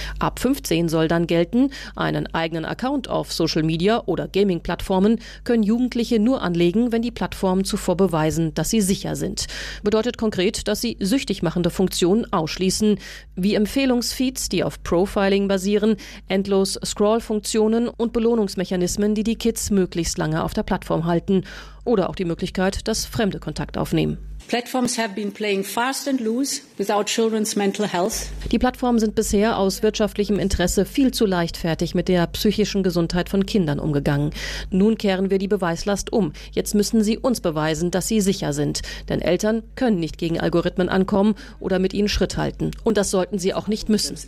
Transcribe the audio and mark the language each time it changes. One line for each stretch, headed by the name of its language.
German: Ab 15 soll dann gelten, einen eigenen Account auf Social Media oder Gaming-Plattformen können Jugendliche nur anlegen, wenn die Plattformen zuvor beweisen, dass sie sicher sind. Bedeutet konkret, dass sie süchtig machende Funktionen ausschließen, wie Empfehlungsfeeds, die auf Profiling basieren, endlos Scroll-Funktionen und Belohnungsmechanismen, die die Kids möglichst lange auf der Plattform halten, oder auch die Möglichkeit, dass Fremde Kontakt aufnehmen.
English: Platforms have been playing fast and loose without children's mental health.
German: Die Plattformen sind bisher aus wirtschaftlichem Interesse viel zu leichtfertig mit der psychischen Gesundheit von Kindern umgegangen. Nun kehren wir die Beweislast um. Jetzt müssen sie uns beweisen, dass sie sicher sind. Denn Eltern können nicht gegen Algorithmen ankommen oder mit ihnen Schritt halten. Und das sollten sie auch nicht müssen.